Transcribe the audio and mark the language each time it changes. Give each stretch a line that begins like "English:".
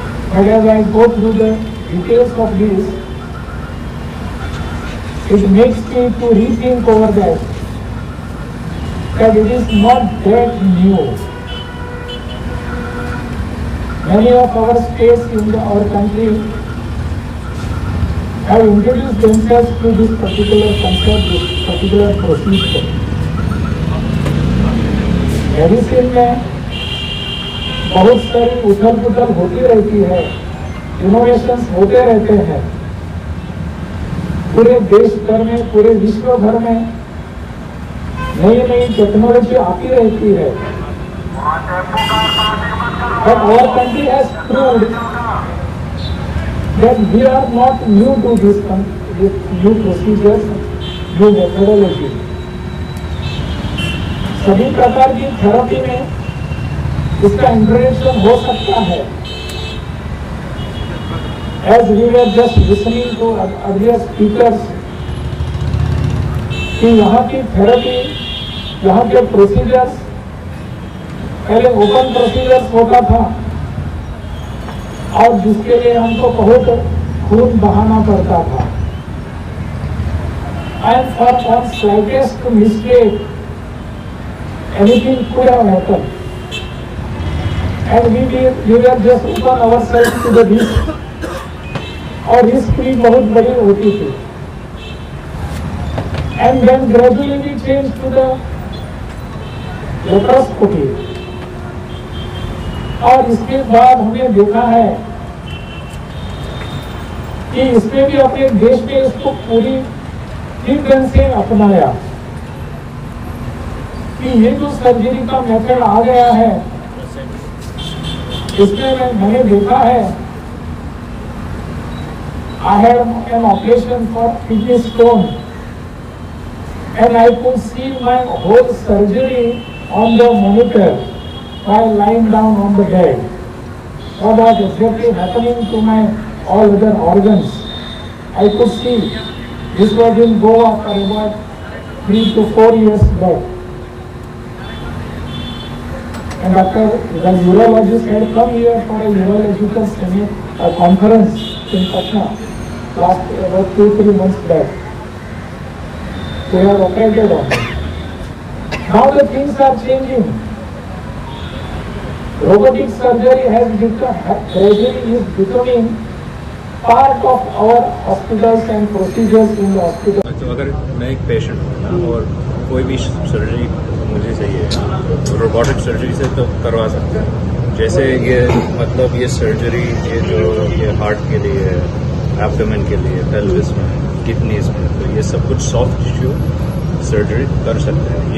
English: But as I go through the details of this, it makes me to rethink over that it is not that new. Many of our states in our country have introduced themselves to this particular concept, this particular procedure.
Hindi: Medicine में बहुत सारी उथल पुथल होती रहती है, innovations होते रहते हैं। पूरे देश भर में, पूरे विश्व भर में नई नई टेक्नोलॉजी आती रहती है।
English: But our country has proved that we are not new to this new procedures, new methodology.
Hindi: सभी प्रकार की थेरेपी में इसका इंट्रोडक्शन हो सकता है।
English: As we were just listening to earlier speakers,
Hindi: कि यहाँ की थेरेपी, यहाँ के प्रोसीजर्स पहले ओपन प्रोसीजर्स होता था और जिसके लिए हमको बहुत खून बहाना पड़ता था।
English: And for slightest mistake, anything could have happened. And we were just open ourselves to the risk.
Hindi: और रिस्क भी बहुत बड़ी होती थी।
English: And then gradually we changed to the laparoscopy.
Hindi: और इसके बाद हमने देखा है कि इसमें भी अपने देश में इसको पूरी ठीक ढंग से अपनाया कि ये जो सर्जरी का मेथड आ गया है, इसमें मैंने देखा है,
English: I had an operation for kidney stone and I could see my whole surgery on the monitor while lying down on the bed. What was exactly happening to my all other organs? I could see this was in Goa for about 3 to 4 years back. And after the urologist had come here for a urological conference in Patna last about 2-3 months back. They have operated on it. Now the things are changing. Robotic surgery has become, gradually is becoming part of our hospitals and procedures in the hospital.
Hindi: तो अगर मैं एक patient हूँ ना और कोई भी surgery मुझे चाहिए तो रोबोटिक सर्जरी से तो करवा सकते हैं। जैसे ये मतलब ये सर्जरी ये हार्ट के लिए, एब्डोमेन के लिए, पेल्विस में, किडनीज में, तो ये सब कुछ सॉफ्ट टिश्यू सर्जरी कर सकते हैं।